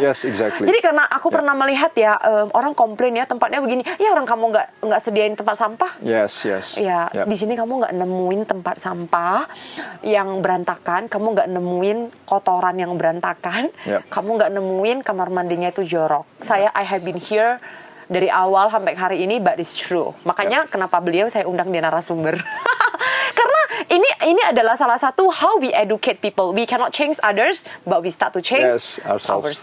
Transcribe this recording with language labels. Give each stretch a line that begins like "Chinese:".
English: Yes, exactly.
Indonesian: Jadi karena aku pernah melihat ya orang komplain ya tempatnya begini, ya orang kamu nggak sediain tempat sampah.
English: Yes.
Indonesian: Ya
English: Yep.
Indonesian: di sini kamu nggak nemuin tempat sampah yang berantakan, kamu nggak nemuin kotoran yang berantakan,
English: Yep.
Indonesian: kamu nggak nemuin kamar mandinya itu jorok.
English: I have been here
Indonesian: dari awal sampai hari ini,
English: but it's true.
Indonesian: Makanya kenapa beliau saya undang di narasumber. Karena ini adalah salah satu
English: how we educate people. We cannot change others, but we start to change ourselves.